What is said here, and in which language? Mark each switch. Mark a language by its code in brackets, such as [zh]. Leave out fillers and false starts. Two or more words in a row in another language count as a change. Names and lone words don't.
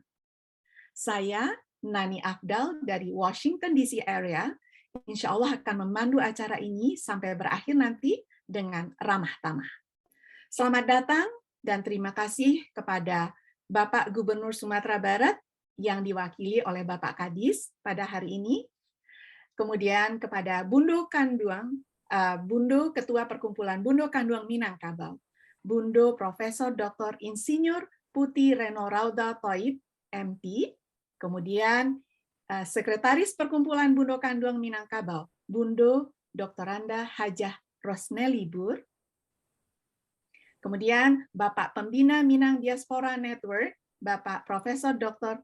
[id] Saya Nani Afdal dari Washington DC area, [ar] insya Allah [id] akan memandu acara ini sampai berakhir nanti dengan ramah tamah. Selamat datang dan terima kasih kepada Bapak Gubernur Sumatera Barat yang diwakili oleh Bapak Kadis pada hari ini. Kemudian kepada Bundo Kanduang, Bundo Ketua Perkumpulan Bundo Kanduang Minangkabau, Bundo Profesor Dr. Insinyur Putih Reno Rauda Thoib, MP, kemudian Sekretaris Perkumpulan Bundo Kanduang Minangkabau, Bundo Dr. Anda Hajah Rosneli Bur, kemudian Bapak Pembina Minang Diaspora Network, Bapak Profesor Dr.